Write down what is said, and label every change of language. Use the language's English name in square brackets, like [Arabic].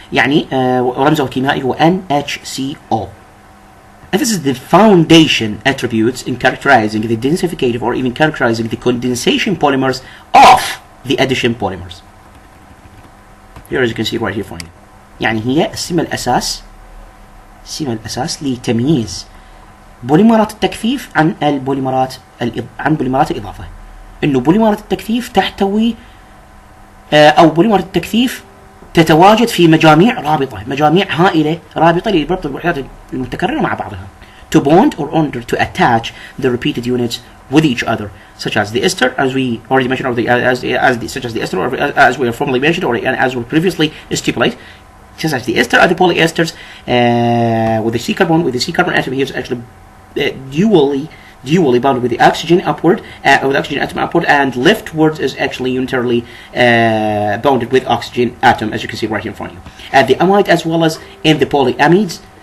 [Arabic] يعني رمزه الكيميائي هو NHCO. [English] And this is the foundation attributes in characterizing the densificative or even characterizing the condensation polymers of the addition polymers. Here as you can see right here for you. [Arabic] يعني هي السمة الأساس لتمييز بوليمرات التكثيف عن بوليمرات الإضافة. إنه بوليمرات التكثيف تحتوي أو بوليمرات التكثيف تتواجد في مجاميع هائلة رابطة لربط الوحدات المتكررة مع بعضها. [English] To bond or order to attach the repeated units with each other, such as the ester, as we already mentioned, or such as the ester, or as we have formerly mentioned, or as we previously stipulate, such as the ester are the polyesters with the C carbon atom here is actually dually bound with the oxygen upward, with the oxygen atom upward, and leftwards is actually unitarily bounded with oxygen atom, as you can see right here in front of you. And the amide as well as in the polyamides.